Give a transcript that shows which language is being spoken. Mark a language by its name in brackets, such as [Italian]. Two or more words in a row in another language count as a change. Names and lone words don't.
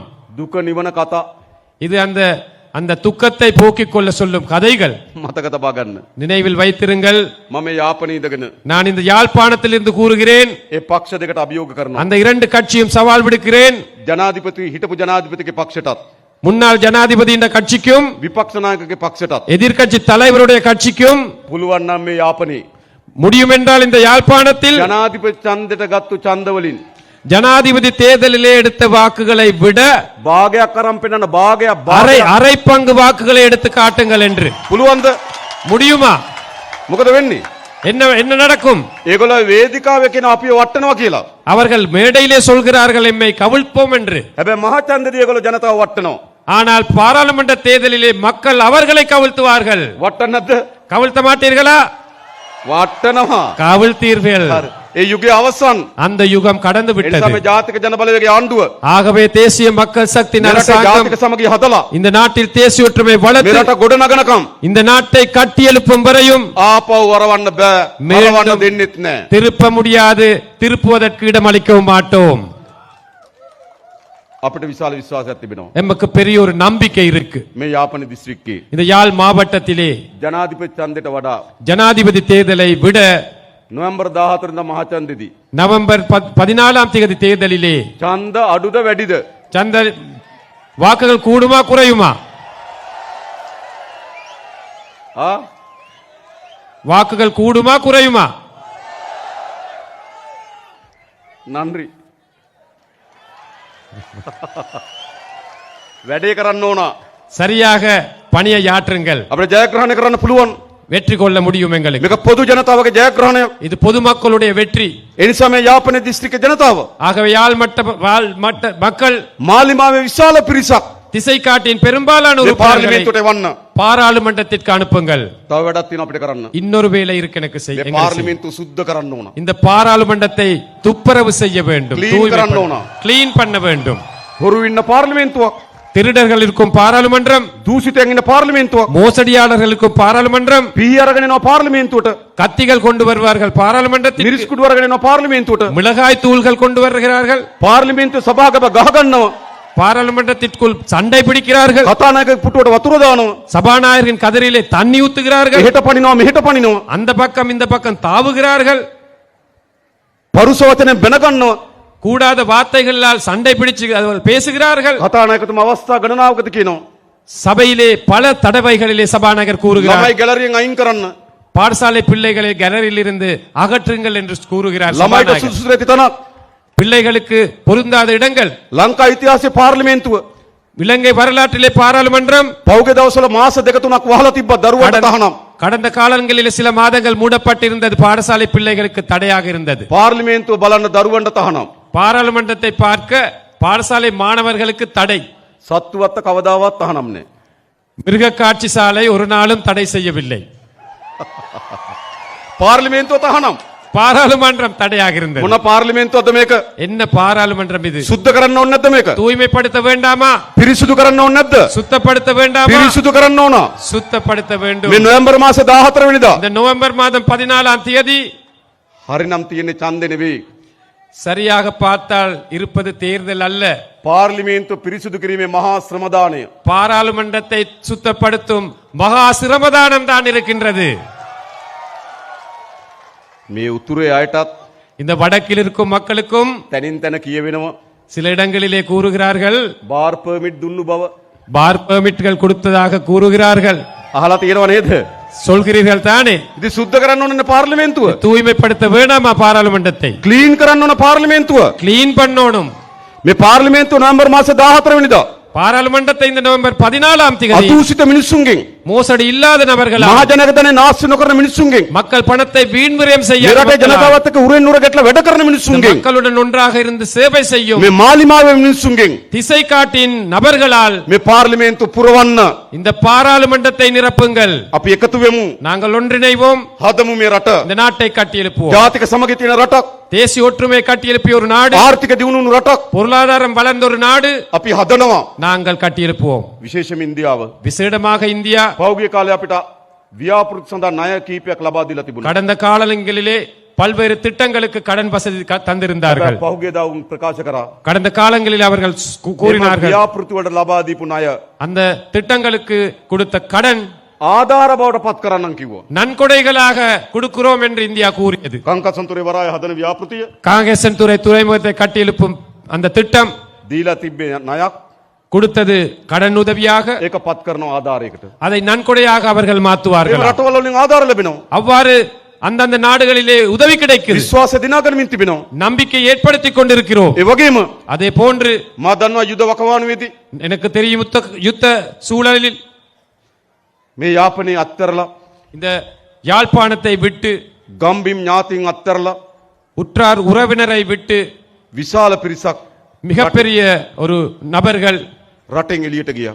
[Sinhala] දුක නිවන කතා [Tamil] இது அந்த அந்த துக்கத்தை போக்கிக் கொள்ள சொல்லும் கதைகள். [Sinhala] මතක තබා ගන්න. [Tamil] நினைவில் வைத்திருங்கள். [Sinhala] මම යාපනයේ ඉඳගෙන [Tamil] நான் இந்த யாழ்ப்பாணத்திலிருந்து கூறுகிறேன், [Sinhala] ඒ පක්ෂ දෙකට අභියෝග කරනවා. [Tamil] அந்த 2 கட்சியும் சவால் விடுக்கிறேன். [Sinhala] ජනාධිපති හිටපු ජනාධිපතිගේ පක්ෂයටත් [Tamil] முன்னாள் ஜனாதிபதியின் கட்சிக்கும் [Sinhala] විපක්ෂ நாயකගේ පක්ෂයටත් [Tamil] எதிர்க்கட்சி தலைவருடைய கட்சிக்கும் [Sinhala] පුළුවන් නම් මේ යාපනයේ [Tamil] முடியும் என்றால் இந்த யாழ்ப்பாணத்தில் [Sinhala] ජනාධිපති ඡන්දෙට ගත්තු ඡන්දවලින් [Tamil] ஜனாதிபதி தேர்தலிலே எடுத்த வாக்குகளை விட [Sinhala] භාගයක් අරන් පෙන්නන භාගයක් [Tamil] அரை பங்கு வாக்குகளை எடுத்து காட்டுங்கள் என்று. [Sinhala] පුළුවන්ද? [Tamil] முடியுமா? [Sinhala] මොකද වෙන්නේ? [Tamil] என்ன என்ன நடக்கும்? [Sinhala] ඒගොල්ලෝ වේදිකාවේ කියන අපිව වටනවා කියලා. [Tamil] அவர்கள் மேடையிலே சொல்கிறார்கள் எம்மை கவிழ்ப்போம் என்று. [Sinhala] හැබැයි මහා ඡන්දෙදී ඒගොල්ලෝ ජනතාව වටනවා. [Tamil] ஆனால் பாராளுமன்ற தேர்தலிலே மக்கள் அவர்களை கவிழ்த்துவார்கள். [Sinhala] වටන්න නැද්ද? [Tamil] கவிழ்த்த மாட்டீர்களா? [Sinhala] වටනවා. [Tamil] கவிழ்த்தீர்கள். [Sinhala] හරි. ඒ යුගයේ අවසන්. [Tamil] அந்த யுகம் கடந்து [Sinhala] ඒ [Tamil] விட்டது. [Sinhala] නිසා මේ ජාතික ජනබලවේගයේ ආණ්ඩුව [Tamil] ஆகவே தேசிய மக்கள் சக்தி [Sinhala] මේ රටේ [Tamil] அரசாங்கம் [Sinhala] ජාතික සමගිය හදලා [Tamil] இந்த நாட்டில் தேசிய ஒற்றுமை [Sinhala] මේ [Tamil] வளர்த்து [Sinhala] රට ගොඩනගනකම් [Tamil] இந்த நாட்டை கட்டியெழுப்பும் வரையும் [Sinhala] ආපහු වරවන්න බෑ. මේ- වරවන්න දෙන්නෙත් නෑ. [Tamil] திருப்ப முடியாது, திருப்புவதற்கு இடமளிக்கவும் மாட்டோம். [Sinhala] අපිට විශාල විශ්වාසයක් තිබෙනවා. [Tamil] எமக்கு பெரிய ஒரு நம்பிக்கை இருக்கு. [Sinhala] මේ යාපන දිස්ත්‍රික්කයේ [Tamil] இந்த யாழ் மாவட்டத்திலே [Sinhala] ජනාධිපති ඡන්දෙට වඩා [Tamil] ஜனாதிபதி தேர்தலை விட [Sinhala] නොවැම්බර් 14 වෙනිදා මහා ඡන්දෙදී [Tamil] நவம்பர் 14ஆம் தேதி தேர்தலிலே [Sinhala] ඡන්ද අඩුද වැඩිද? [Tamil] சந்த வாக்குகள் கூடுமா குறையுமா? ආ வாக்குகள் கூடுமா குறையுமா? [Sinhala] නන්රි වැඩේ කරන්න ඕන. [Tamil] சரியாக பணியை ஆற்றுங்கள். [Sinhala] අපිට ජයග්‍රහණය කරන්න පුළුවන්. [Tamil] வெற்றி கொள்ள முடியும் எங்களுக்கு. [Sinhala] මේක පොදු ජනතාවගේ ජයග්‍රහණයක්. [Tamil] இது பொதுமக்களுடைய வெற்றி. [Sinhala] ඒ නිසා මේ යාපන දිස්ත්‍රික්ක ජනතාව [Tamil] ஆகவே யாழ் மட்ட மக்கள் [Sinhala] මාලිමාවේ විශාල පිරිසක් [Tamil] திசை காட்டின் பெரும்பாலான [Sinhala] මේ [Tamil] உறுப்பினர்களை [Sinhala] පාර්ලිමේන්තුවට එවන්න. [Tamil] பாராளுமன்றத்திற்கு அனுப்புங்கள். [Sinhala] තව වැඩක් තියෙනවා අපිට කරන්න. [Tamil] இன்னொரு வேலை இருக்கு எனக்கு [Sinhala] මේ [Tamil] செய்ய. [Sinhala] පාර්ලිමේන්තුව සුද්ධ කරන්න ඕන. [Tamil] இந்த பாராளுமன்றத்தை துப்புரவு செய்ய வேண்டும், [Sinhala] Clean කරන්න ඕන. [Tamil] கிளீன் பண்ண வேண்டும். [Sinhala] හොරු ඉන්න පාර්ලිමේන්තුවක්, [Tamil] திருடர்கள் இருக்கும் பாராளுமன்றம், [Sinhala] දූෂිතයන් ඉන්න පාර්ලිමේන්තුවක්, [Tamil] மோசடியாளர்கள் இருக்கும் பாராளுமன்றம், [Sinhala] පී අරගෙන එනවා පාර්ලිමේන්තුවට, [Tamil] கத்திகள் கொண்டு வருவார்கள் பாராளுமன்றத்தில், [Sinhala] මිරිස් කුඩු අරගෙන එනවා පාර්ලිමේන්තුවට, [Tamil] மிளகாய் தூள்கள் கொண்டு வருகிறார்கள் [Sinhala] පාර්ලිමේන්තුව සභාගත ගහගන්නවා, [Tamil] பாராளுமன்றத்திற்குள் சண்டை பிடிக்கிறார்கள், [Sinhala] කතානායක පුටුවට වතුර දානවා, [Tamil] சபாநாயகரின் கதிரிலே தண்ணி ஊத்துகிறார்கள், [Sinhala] එහෙට පනිනවා මෙහෙට පනිනවා, [Tamil] அந்த பக்கம் இந்த பக்கம் தாவுகிறார்கள், [Sinhala] පරුස වචනෙන් බැන ගන්නවා, [Tamil] கூடாத வார்த்தைகளால் சண்டை பிடிச்சு அவர்கள் பேசுகிறார்கள். [Sinhala] කතානායකතුමා අවස්ථා ගණනාවකදී කියනවා [Tamil] சபையிலே பல தடவைகளிலே சபாநாயகர் கூறுகிறார், [Sinhala] ළමයි ගැලරියෙන් අයින් කරන්න. [Tamil] பாடசாலை பிள்ளைகளை கேலரியில் இருந்து அகற்றுங்கள் என்று கூறுகிறார் [Sinhala] ළමයිට [Tamil] சபாநாயகர். [Sinhala] සුදුසු නැති තැනක් [Tamil] பிள்ளைகளுக்கு பொருந்தாத இடங்கள். [Sinhala] ලංකා ඉතිහාසයේ පාර්ලිමේන්තුව [Tamil] இலங்கை வரலாற்றிலே பாராளுமன்றம் [Sinhala] පෞගේ දවස්වල මාස දෙක තුනක් වහලා තිබ්බා දරුවන්ට තහනම්. [Tamil] கடந்த காலங்களில் சில மாதங்கள் மூடப்பட்டிருந்தது, பாடசாலை பிள்ளைகளுக்கு தடையாக இருந்தது. [Sinhala] පාර්ලිමේන්තුව බලන්න දරුවන්ට තහනම්. [Tamil] பாராளுமன்றத்தை பார்க்க பாடசாலை மாணவர்களுக்கு தடை. [Sinhala] සත්තුවත්ත කවදාවත් තහනම් නෑ. [Tamil] மிருக காட்சி சாலை ஒரு நாளும் தடை செய்யவில்லை. [Sinhala] පාර්ලිමේන්තුව තහනම්. [Tamil] பாராளுமன்றம் தடையாக இருந்தது. [Sinhala] මොන පාර්ලිමේන්තුවද මේක? [Tamil] என்ன பாராளுமன்றம் இது? [Sinhala] සුද්ධ කරන්න ඕනේ නැද්ද මේක? [Tamil] தூய்மைப்படுத்த வேண்டாமா? [Sinhala] පිරිසුදු කරන්න ඕනේ නැද්ද? [Tamil] சுத்தப்படுத்த வேண்டாமா? [Sinhala] පිරිසුදු කරන්න ඕන. [Tamil] சுத்தப்படுத்த வேண்டும். [Sinhala] මේ නොවැම්බර් මාසේ 14 වෙනිදා [Tamil] இந்த நவம்பர் மாதம் 14ஆம் தேதி [Sinhala] හරිනම් තියෙන්නේ ඡන්දේ නෙවෙයි. [Tamil] சரியாக பார்த்தால் இருப்பது தேர்தல் அல்ல, [Sinhala] පාර්ලිමේන්තුව පිරිසුදු කිරීමේ මහා ශ්‍රමදානය. [Tamil] பாராளுமன்றத்தை சுத்தப்படுத்தும் மகா சிரமதானம் தான் இருக்கின்றது. [Sinhala] මේ උතුරේ අයටත් [Tamil] இந்த வடக்கில் இருக்கும் மக்களுக்கும் [Sinhala] තනින් තන කියවෙනවා [Tamil] சில இடங்களிலே கூறுகிறார்கள், [Sinhala] බාර් පර්මිට් දුන්නු බව. [Tamil] பார் பெர்மிட்கள் கொடுத்ததாக கூறுகிறார்கள். [Sinhala] අහලා තියෙනව නේද? [Tamil] சொல்கிறீர்கள் தானே? [Sinhala] ඉතින් සුද්ධ කරන්න ඕනේ පාර්ලිමේන්තුව. [Tamil] தூய்மைப்படுத்த வேண்டாமா பாராளுமன்றத்தை? [Sinhala] ක්ලීන් කරන්න ඕන පාර්ලිමේන්තුව. [Tamil] கிளீன் பண்ணணும். [Sinhala] මේ පාර්ලිමේන්තුව නොවැම්බර් මාසේ 14 වෙනිදා [Tamil] பாராளுமன்றத்தை இந்த நவம்பர் 14ஆம் தேதி [Sinhala] අදූෂිත මිනිස්සුන්ගෙන් [Tamil] மோசடி இல்லாத நபர்களால், [Sinhala] මහජනගතනේ නාස්ති නොකරන මිනිස්සුන්ගෙන් [Tamil] மக்கள் பணத்தை வீண்விரயம் செய்ய [Sinhala] මේ රටේ ජනතාවත් එක්ක උරෙන් උර ගැටලා වැඩ කරන මිනිස්සුන්ගෙන් [Tamil] மக்களுடன் ஒன்றாக இருந்து சேவை செய்யும் [Sinhala] මේ මාලිමාවේ මිනිස්සුන්ගෙන් [Tamil] திசை காட்டின் நபர்களால் [Sinhala] මේ පාර්ලිමේන්තුව පුරවන්න [Tamil] இந்த பாராளுமன்றத்தை நிரப்புங்கள். [Sinhala] අපි එකතු වෙමු. [Tamil] நாங்கள் ஒன்றிணைவோம், [Sinhala] හදමු මේ රට. [Tamil] இந்த நாட்டை கட்டியெழுப்புவோம். [Sinhala] ජාතික සමගිය තියෙන රටක්. [Tamil] தேசிய ஒற்றுமை கட்டியெழுப்பிய ஒரு நாடு, [Sinhala] ආර්ථික දියුණුවුණු රටක් [Tamil] பொருளாதாரம் வளர்ந்த ஒரு நாடு [Sinhala] අපි හදනවා. [Tamil] நாங்கள் கட்டியெழுப்புவோம். [Sinhala] විශේෂයෙන්ම ඉන්දියාව [Tamil] விசேடமாக இந்தியா [Sinhala] පෞගේ කාලේ අපිට ව්‍යාපෘති සඳහා ණය කීපයක් ලබා දීලා තිබුණා. [Tamil] கடந்த காலங்களிலே பல்வேறு திட்டங்களுக்கு கடன் வசதி தந்திருந்தார்கள். [Sinhala] පෞගේ දා උන් ප්‍රකාශ කරා [Tamil] கடந்த காலங்களில் அவர்கள் கூறினார்கள், [Sinhala] ව්‍යාපෘති වලට ලබා දීපු ණය [Tamil] அந்த திட்டங்களுக்கு கொடுத்த கடன் [Sinhala] ආධාර බවට පත් කරන්නම් කිව්වා. [Tamil] நன்கொடைகளாக கொடுக்கிறோம் என்று இந்தியா கூறியது. [Sinhala] කංකසන්තුරේ වරාය හදන ව්‍යාපෘතිය [Tamil] காங்கேசன் துறைமுகத்தை கட்டியெழுப்பும் அந்த திட்டம் [Sinhala] දීලා තිබ්බේ ණයක්. [Tamil] கொடுத்தது கடன் உதவியாக, [Sinhala] ඒක පත් කරනවා ආධාරයකට. [Tamil] அதை நன்கொடையாக அவர்கள் [Sinhala] ඒ [Tamil] மாற்றுவார்கள். [Sinhala] රටවල වලින් ආධාර ලැබෙනවා. [Tamil] அவ்வாறு அந்தந்த நாடுகளிலே உதவி கிடைக்குது. [Sinhala] විශ්වාසය දිනාගනිමින් තිබෙනවා. [Tamil] நம்பிக்கை ஏற்படுத்திக் கொண்டிருக்கிறோம். [Sinhala] ඒ වගේම [Tamil] அதே போன்று [Sinhala] මා දන්නවා යුද වකවානුවේදී [Tamil] எனக்கு தெரியும் யுத்த சூழலில் [Sinhala] මේ යාපනයේ අත්තරලා [Tamil] இந்த யாழ்ப்பாணத்தை விட்டு, [Sinhala] ගම්බිම් ඥාතීන් අත්තරලා [Tamil] உற்றார் உறவினரை விட்டு [Sinhala] විශාල පිරිසක් [Tamil] மிகப்பெரிய ஒரு நபர்கள் [Sinhala] රටෙන් එළියට ගියා.